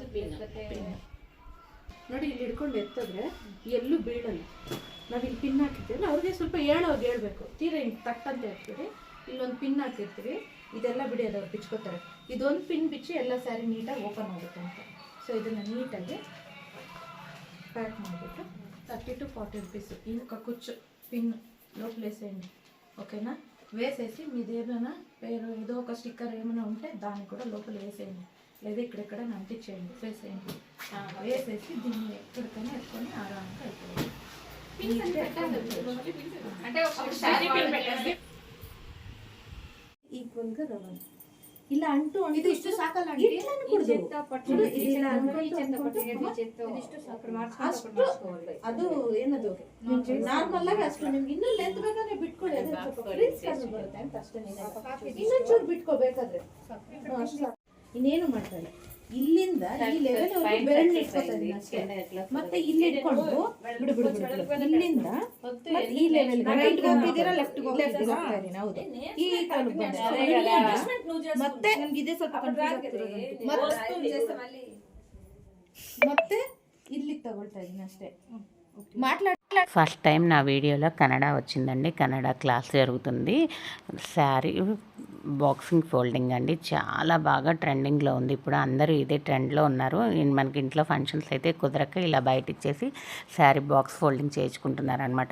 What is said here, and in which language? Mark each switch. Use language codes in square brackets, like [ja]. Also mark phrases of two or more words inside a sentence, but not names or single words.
[kn] ಪಿನ್ ನೋಡಿ, ಇಲ್ಲಿ ಹಿಡ್ಕೊಂಡು ಎತ್ತಿದ್ರೆ ಎಲ್ಲೂ ಬೀಳಲ್ಲ. ನಾವು ಇಲ್ಲಿ ಪಿನ್ ಹಾಕಿರ್ತೀವಲ್ಲ, ಅವ್ರಿಗೆ ಸ್ವಲ್ಪ ಹೇಳ್ಬೇಕು. ತೀರಾ ಹಿಂಗೆ ತಟ್ಟಂತ ಇರ್ತೀವಿ. ಇಲ್ಲೊಂದು ಪಿನ್ ಹಾಕಿರ್ತೀವಿ, ಇದೆಲ್ಲ ಬಿಡಿಯೋದು ಅವ್ರು ಬಿಚ್ಕೋತಾರೆ. ಇದೊಂದು ಪಿನ್ ಬಿಚ್ಚಿ ಎಲ್ಲ ಸ್ಯಾರಿ ನೀಟಾಗಿ ಓಪನ್ ಆಗುತ್ತೆ ಅಂತ. ಸೊ ಇದನ್ನು నీటాಗಿ ప్యాక్ ಮಾಡಿಬಿಟ್ಟು [te] 30 to 40 రూపీస్ ఇంకొక కుచ్చు పిన్ లోపల వేసేయండి. ఓకేనా? వేసేసి మీదేమైనా పేరు ఏదో ఒక స్టిక్కర్ ఏమైనా ఉంటే దాన్ని కూడా లోపల వేసేయండి, లేదా ఇక్కడెక్కడ అంటించేయండి. వేసేయండి. వేసేసి దీన్ని ఎక్కడికైనా ఎత్తుకొని ఆరాంగా అయిపోయింది. ఈక్వల్గా రవ్వండి. ఇలా అంటూ ఇది [kn] ఇಷ್ಟು ಸಾಕಲ್ಲ ಆಂಟಿ. ಅದು ಏನದು ನಾರ್ಮಲ್ ಆಗಿ ಅಷ್ಟು ನಿಮ್ಗೆ ಇನ್ನೂ ಲೆಂತ್ ಬೇಕಾದ್ರೆ ಬಿಟ್ಕೊಳ್ಳಿ, ಬರುತ್ತೆ ಅಂತ ಅಷ್ಟೇ. ಇನ್ನೊಂಚೂರು ಬಿಟ್ಕೋಬೇಕಾದ್ರೆ ಇನ್ನೇನು ಮಾಡ್ತಾರೆ. ಇಲ್ಲಿಂದ ಈ ಲೆವೆಲ್ ಬೆರಳು ಇಟ್ಕೊತಾ ಇದೀನಿ ಅಷ್ಟೇ. ಮತ್ತೆ ಇಲ್ಲಿ ಇಟ್ಕೊಂಡು ಬಿಡು ಬಿಡು ಬಿಡು ಬಿಡು. ಇಲ್ಲಿಂದ ಮತ್ತೆ ಈ ಲೆವೆಲ್ ರೈಟ್ ಹೋಗ್ತಿದ್ದೀರಾ ಲೆಫ್ಟ್ ಹೋಗ್ತಾ ಇದೀನಿ. ಹೌದು ಈ ಕಾಲು ಬಂದೆ. So, ಇಲ್ಲಿಂದ ಮತ್ತೆ ನಮ್ಗೆ ಇದೇ ಸ್ವಲ್ಪ ಕನ್ಫ್ಯೂಸ್ ಆಗ್ತಿರೋದು. ಮತ್ತೆ ಇಲ್ಲಿಗೆ ತಗೊಳ್ತಾ ಇದೀನಿ ಅಷ್ಟೇ. [en] first time [te] నా వీడియోలో కన్నడ వచ్చిందండి. కన్నడ క్లాస్ జరుగుతుంది. [en] saree boxing folding [te] అండి, చాలా బాగా ట్రెండింగ్లో ఉంది. ఇప్పుడు అందరూ ఇదే ట్రెండ్లో ఉన్నారు. మనకి ఇంట్లో ఫంక్షన్స్ అయితే కుదరక ఇలా బయట ఇచ్చేసి [en] saree box folding [te] చేయించుకుంటున్నారు అనమాట.